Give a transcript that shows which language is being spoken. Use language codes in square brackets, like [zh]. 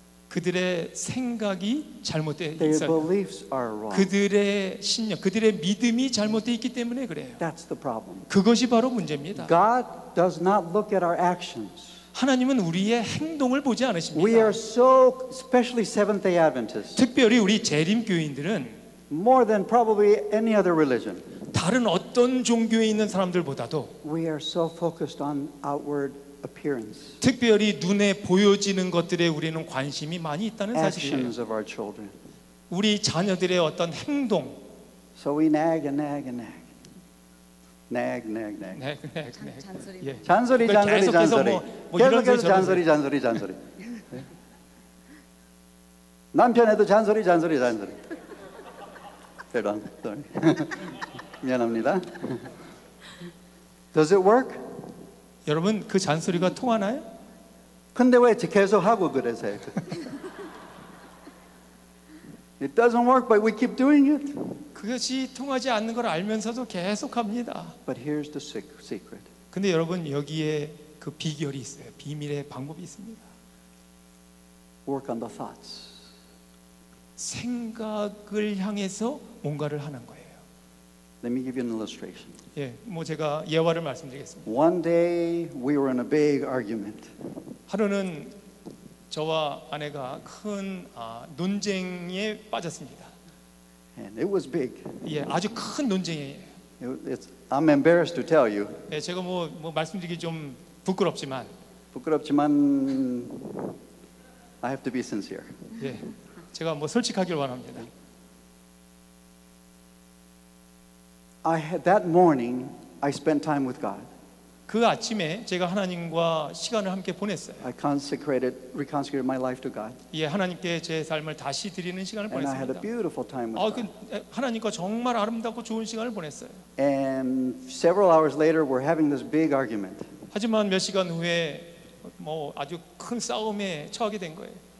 [ko] 그들의 생각이 잘못되어 [en] Their [ko] 있어요. [en] beliefs are wrong. [ko] 그들의 신념, 그들의 믿음이 잘못되어 있기 때문에 그래요. [en] That's the problem. [ko] 그것이 바로 문제입니다. [en] God does not look at our actions. [ko] 하나님은 우리의 행동을 보지 [en] We [ko] 않으십니다. [en] are so, especially Seventh-day Adventists, [ko] 특별히 우리 재림교인들은 [en] more than probably any other religion, [ko] 다른 어떤 종교에 있는 사람들보다도 [en] we are so focused on outward appearance, [ko] 특별히 눈에 보여지는 것들에 우리는 관심이 많이 있다는 사실이에요. [en] actions of our children. [ko] 우리 자녀들의 어떤 행동, [en] So we nag and nag and nag. Nag, nag, nag. [ko] 네. 잔소리. 예. 잔소리, 그러니까 잔소리, 계속해서 잔소리. 뭐 이런 계속해서 소리, 저런 잔소리, 잔소리, 잔소리. 남편에도 잔소리, 잔소리, 잔소리. [en] Pardon, sorry. [ko] 미안합니다. [en] Does it work? [ko] 여러분 그 잔소리가 통하나요? 근데 왜 계속 하고 그러세요? [en] It doesn't work, but we keep doing it. [ko] 그것이 통하지 않는 걸 알면서도 계속합니다. [en] But here's the secret. [ko] 근데 여러분 여기에 그 비결이 있어요. 비밀의 방법이 있습니다. [en] Work on the thoughts. [ko] 생각을 향해서 뭔가를 하는 거예요. [en] Let me give you an illustration. [ko] 예, 뭐 제가 예화를 말씀드리겠습니다. [en] One day we were in a big argument. [ko] 하루는 저와 아내가 큰 논쟁에 빠졌습니다. [en] And it was big. [ko] 예, 아주 큰 논쟁이에요. [en] I'm embarrassed to tell you. [ko] 예, 제가 뭐 말씀드리기 좀 부끄럽지만, 부끄럽지만 [en] I have to be sincere. [ko] 예, 제가 뭐 솔직하길 원합니다. [en] That morning I spent time with God. [ko] 그 아침에 제가 하나님과 시간을 함께 보냈어요. [en] I reconsecrated my life to God. [ko] 예, 하나님께 제 삶을 다시 드리는 시간을 [en] And I had a [ko] 보냈습니다. [en] beautiful time with God. [ko] 하나님과 정말 아름답고 좋은 시간을 보냈어요. [en] And several hours later we're having this big argument. [ko] 하지만 몇 시간 후에 뭐 아주 큰 싸움에 처하게 된 거예요.